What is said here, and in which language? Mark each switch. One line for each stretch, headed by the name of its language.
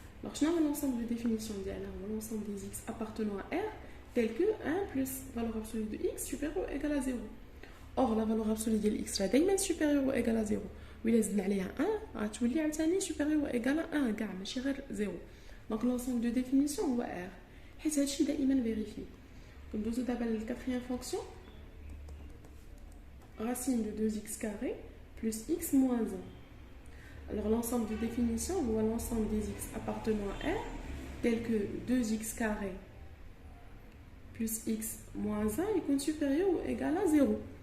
French: Alors, je n'ai l'ensemble de définition l'ensemble des x appartenant à R tel que 1 plus valeur absolue de x supérieur ou égal à 0. Or, la valeur absolue de x est toujours supérieure ou égale à 0. Oui, les à 1,
Arabic: غتولي عاوتاني
French: supérieure ou égal à 1
Arabic: كاع ماشي غير 0.
French: Donc, l'ensemble de définition هو R.
Arabic: حيت هادشي دائما vérifié. ندوزو دابا للكاتريام fonction.
French: Racine de 2x carré plus x moins 1. Alors l'ensemble de définitions ou l'ensemble des x appartenant à R tel que 2x carré plus x moins 1 est supérieur ou égal à 0.